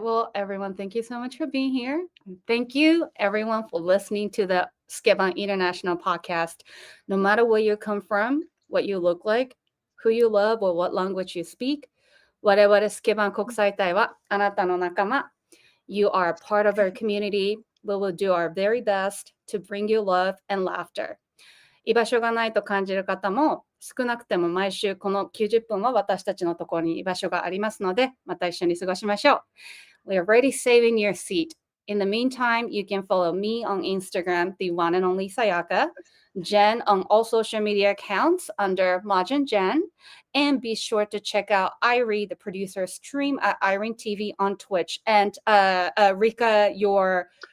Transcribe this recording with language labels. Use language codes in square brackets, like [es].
[en] Well, everyone, thank you so much for being here. Thank you, everyone, for listening to the Skeban International podcast. No matter where you come from, what you look like, who you love, or what language you speak, [ja] 我々スケバン国際隊はあなたの仲間。 [en] You are a part of our community. We will do our very best to bring you love and laughter. [ja] 居場所がないと感じる方も、少なくても毎週この90分は私たちのところに居場所がありますので、また一緒に過ごしましょう。 [en] We are already saving your seat. In the meantime, you can follow me on Instagram, the one and only Sayaka, Jen on all social media accounts under Majin Jen, and be sure to check out Airi, the producer, stream at Irene TV on Twitch. And Ryka,